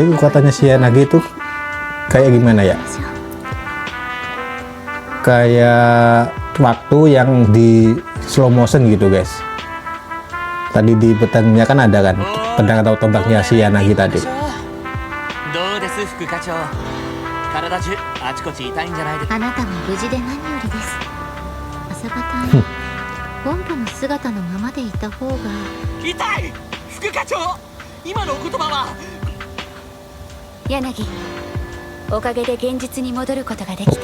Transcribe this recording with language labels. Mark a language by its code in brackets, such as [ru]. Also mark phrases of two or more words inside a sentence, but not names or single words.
[id] Tapi kekuatannya si Yanagi itu kayak gimana ya? Kayak waktu yang di [en] slow motion [id] gitu guys. Tadi di pedangnya kan ada kan pedang atau tombaknya si Yanagi tadi. [ja] どうです副課長。体中あちこち痛いんじゃないですか。あなたも無事で何よりです。朝方に本部の姿のままでいた方が。痛い副課長、今のお言葉は。柳、おかげで現実に戻ることができた。